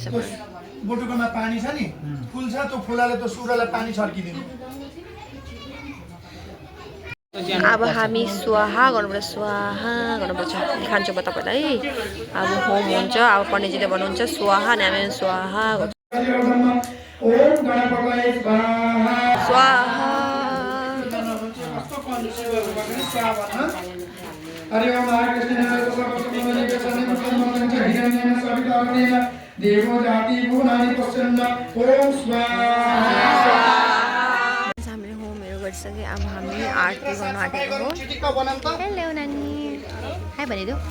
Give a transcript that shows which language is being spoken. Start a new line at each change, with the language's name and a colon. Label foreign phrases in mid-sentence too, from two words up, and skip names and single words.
Nepali: बोटुकोमा पानी छ नि फुल छ त्यो फुलाले त सुरालाई पानी छर्किदिनु अब हामी स्वाहा गर्नुपर्छ स्वाहा गर्नुपर्छ खान्छु म तपाईँलाई अब होम हुन्छ अब पण्डितजीले भन्नुहुन्छ स्वाहा अनि हामी स्वाहा गर्छ स्वाहा
Sanskrit: हरि ओम महाकृष्ण हिरण्येन सवितार्णेन देवो जाति भुवनानि पश्यन्न ओम स्वाहा।
Nepali: हामीले होमहरू गरिसके अब हामी आरती गर्न आँटेको हो। हेलो नानी, हाई भनिदेऊ।